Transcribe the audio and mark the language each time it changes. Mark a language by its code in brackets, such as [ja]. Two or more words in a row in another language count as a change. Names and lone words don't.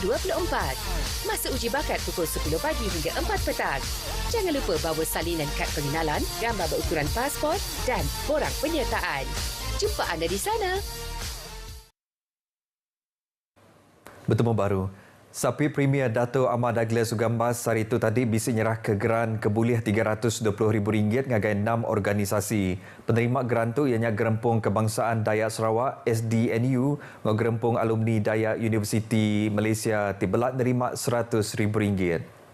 [ms] Masa uji bakat pukul 10 pagi hingga 4 petang. Jangan lupa bawa salinan kad pengenalan, gambar berukuran pasport dan borang penyertaan. Jumpa anda di sana. [iba] Bertemu baru. Sapi Premier Dato' Ahmad Douglas Sugambas hari itu tadi bisa nyerah ke geran kebuliah RM320,000 ngagai 6 organisasi. Penerima geran tu ianya Gerempung Kebangsaan Dayak Sarawak SDNU dengan Gerempung Alumni Dayak Universiti Malaysia tibelak nerima RM100,000.